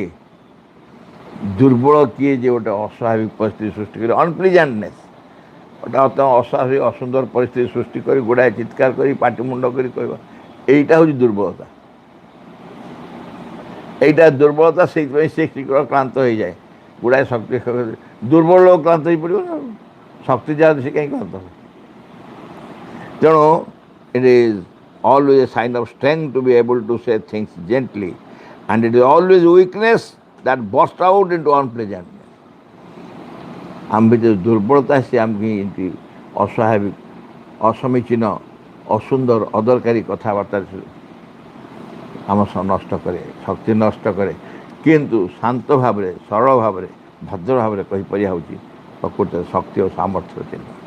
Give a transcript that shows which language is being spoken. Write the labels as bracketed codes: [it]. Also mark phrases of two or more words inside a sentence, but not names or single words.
[or] ଦୁର୍ବଳ କିଏ ଯେ ଗୋଟେ ଅସ୍ୱାଭାବିକ ପରିସ୍ଥିତି ସୃଷ୍ଟି କରି, ଅନପ୍ଲିଜାଣ୍ଟନେସ୍, ଗୋଟେ ଅସ୍ୱାଭାବିକ ଅସୁନ୍ଦର ପରିସ୍ଥିତି ସୃଷ୍ଟି କରି ଗୁଡ଼ାଏ ଚିତ୍କାର କରି ପାଟି ମୁଣ୍ଡ କରି କହିବା, এইটা ହେଉଛି ଦୁର୍ବଳତା। এইটা ଦୁର୍ବଳତା। ସେଇଥିପାଇଁ ସେ ଶୀଘ୍ର କ୍ଳାନ୍ତ ହେଇଯାଏ। ଗୁଡ଼ାଏ ଶକ୍ତି ଦୁର୍ବଳ ଲୋକ କ୍ଳାନ୍ତ ହେଇପଡ଼ିବ ନା, ଶକ୍ତି ଯାହା ସେ କାହିଁ କ୍ଳାନ୍ତ ହେବ? ତେଣୁ [en] it is always a sign of strength to be able to say things gently, and it is always weakness that bursts out into unpleasantness. [or] ଆମ ଭିତରେ ଦୁର୍ବଳତା ସେ ଆମକୁ ଏମିତି ଅସ୍ୱାଭାବିକ, ଅସମୀଚୀନ, ଅସୁନ୍ଦର, ଅଦରକାରୀ କଥାବାର୍ତ୍ତା ଆମ ସହ ନଷ୍ଟ କରେ, ଶକ୍ତି ନଷ୍ଟ କରେ। କିନ୍ତୁ ଶାନ୍ତ ଭାବରେ, ସରଳ ଭାବରେ, ଭଦ୍ର ଭାବରେ କହିପାରିବା ହେଉଛି ପ୍ରକୃତରେ ଶକ୍ତି ଓ ସାମର୍ଥ୍ୟର ଚିହ୍ନ।